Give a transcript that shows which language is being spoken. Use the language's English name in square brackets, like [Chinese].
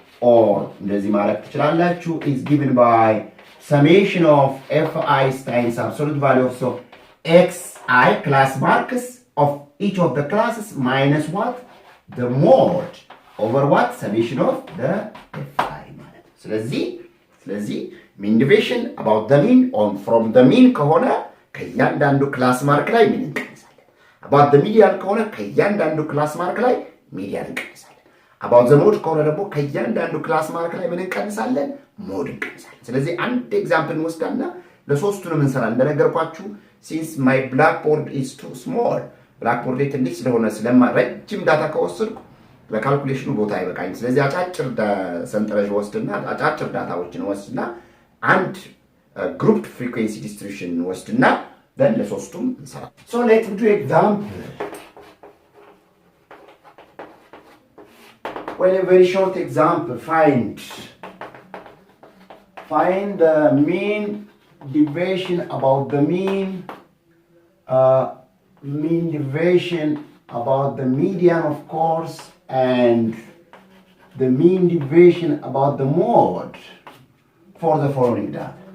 [English] Or [Amharic] እንደዚህ ማለት ትችላላችሁ [English] is given by summation of fi times absolute value of so xi class marks of each of the classes minus what? The mode over what? Summation of the fi [Amharic] ማለት ነው። ስለዚህ mean deviation about the mean on from the mean ከሆነ ከእያንዳንዱ ክላስ ማርክ ላይ ምን about the median ከሆነ ከእያንዳንዱ ክላስ ማርክ ላይ ሚዲያን እንቀንሳለን። about the mode ከሆነ ደግሞ ከእያንዳንዱ ክላስ ማርክ ላይ ምን እንቀንሳለን? ሞድ እንቀንሳለን። ስለዚህ አንድ ኤግዛምፕል እንወስዳና ለሶስቱንም እንሰራለን። እንደነገርኳችሁ [English] since my blackboard is too small [Amharic] blackboard ትንሽ ስለሆነ ረጅም ዳታ ከወሰድኩ ለካልኩሌሽኑ ቦታ አይበቃኝ። ስለዚህ አጫጭር ሰንጠረዥ ወስድና አጫጭር ዳታዎችን ወስድና አንድ ግሩፕ ፍሪኩዌንሲ ዲስትሪቢዩሽን ወስድና then ለሶስቱም እንሰራ። [English] So let's do example. Well, a very short example. Find the mean deviation about the mean deviation about the median, of course, and the mean deviation about the mode for the following data.